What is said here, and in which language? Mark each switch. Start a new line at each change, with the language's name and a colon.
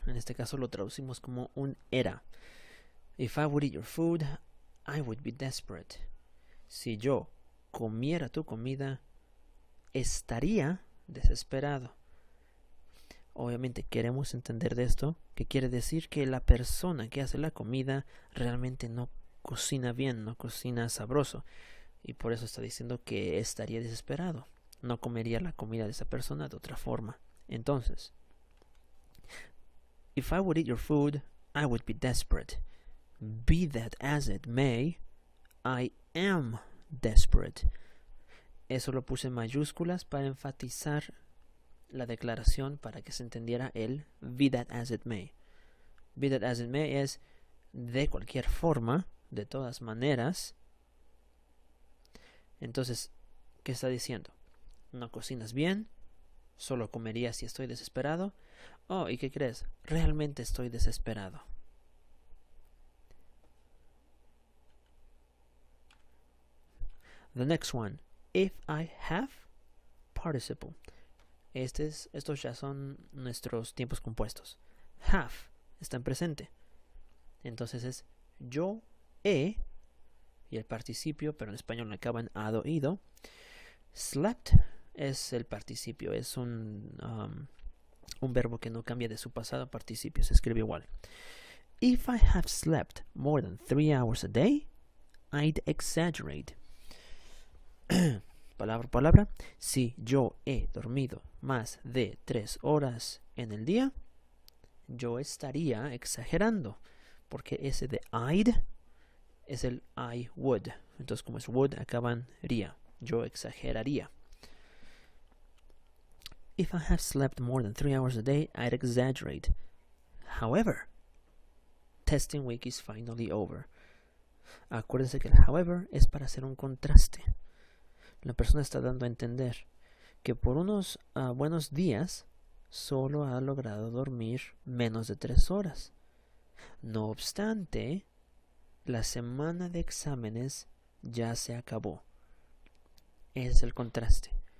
Spanish: En este caso lo traducimos como un era.
English: If I would eat your food, I would be desperate.
Spanish: Si yo comiera tu comida, estaría desesperado. Obviamente queremos entender de esto, que quiere decir que la persona que hace la comida realmente no cocina bien, no cocina sabroso. Y por eso está diciendo que estaría desesperado. No comería la comida de esa persona de otra forma.
English: Entonces, if I would eat your food, I would be desperate. Be that as it may, I am desperate.
Spanish: Eso lo puse en mayúsculas para enfatizar la declaración para que se entendiera el
English: be that as it may. Be that as it may
Spanish: es de cualquier forma, de todas maneras. Entonces, ¿qué está diciendo? ¿No cocinas bien? ¿Solo comería si estoy desesperado? Oh, ¿y qué crees? Realmente estoy desesperado.
English: The next one. If I have participle.
Spanish: Estos ya son nuestros tiempos compuestos. Have está en presente. Entonces es yo he, y el participio, pero en español no acaba en ado, ido. Slept es el participio, es un verbo que no cambia de su pasado a participio, se escribe igual.
English: If I have slept more than 3 hours a day, I'd exaggerate.
Spanish: Palabra por palabra. Si yo he dormido más de 3 horas en el día, yo estaría exagerando. Porque ese de I'd es el I would. Entonces, como es would, acabaría. Yo exageraría.
English: If I have slept more than 3 hours a day, I'd exaggerate. However, testing week is finally over.
Spanish: Acuérdense que el however es para hacer un contraste. La persona está dando a entender que por unos buenos días solo ha logrado dormir menos de 3 horas. No obstante, la semana de exámenes ya se acabó. Ese es el contraste.